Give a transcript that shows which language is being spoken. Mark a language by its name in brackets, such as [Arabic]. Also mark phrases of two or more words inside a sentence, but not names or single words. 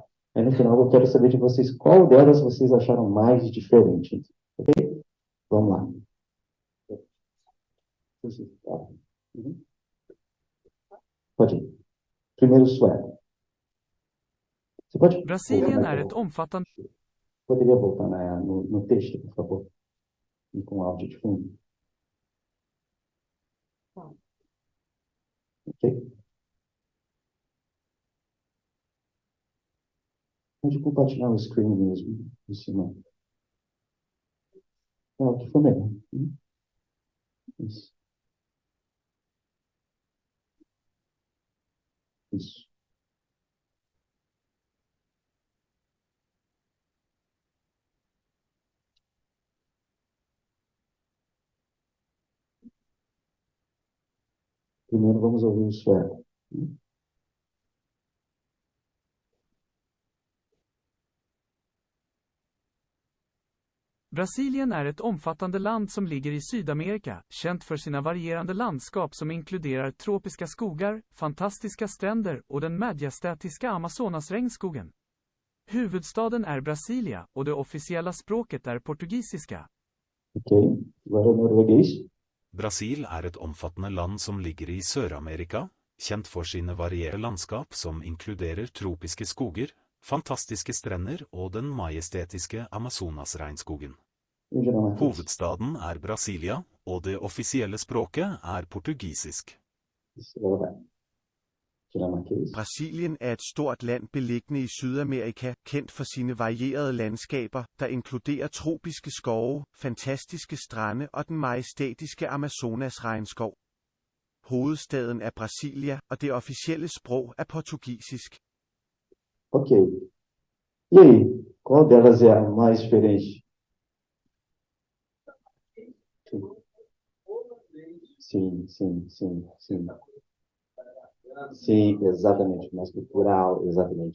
[Portuguese] Aí, no final, eu quero saber de vocês qual delas vocês acharam mais diferente. Ok? Vamos lá. Uhum. Pode ir. Primeiro, o sueco. Você pode [Swedish] Brasilien är ett omfattande... [Portuguese] Poderia voltar no texto, por favor? E com áudio de fundo. Ok? Pode compartilhar o screen mesmo, em cima. É o que for melhor. Isso. Isso. Primeiro vamos ouvir o sueco. [Swedish] Brasilien är ett omfattande land som ligger i Sydamerika, känt för sina varierande landskap som inkluderar tropiska skogar, fantastiska stränder och den majestätiska Amazonasregnskogen. Huvudstaden är Brasilia och det officiella språket är portugisiska. [Portuguese] Ok, agora o norueguês. [Norwegian] Brasil er et omfattende land som ligger i Sør-Amerika, kjent for sine varierende landskap som inkluderer tropiske skoger, fantastiske strender og den majestetiske Amazonasregnskogen. Hovedstaden er Brasilia, og det offisielle språket er portugisisk. [Danish] Brasilien er et stort land beliggende i Sydamerika, kendt for sine varierede landskaber, der inkluderer tropiske skove, fantastiske strande og den majestætiske Amazonasregnskov. Hovedstaden er Brasilia, og det officielle sprog er portugisisk. [Portuguese] Ok. E aí, qual delas é a mais diferente? Sim, sim, sim, sim. Sim, exatamente. Mais cultural, exatamente.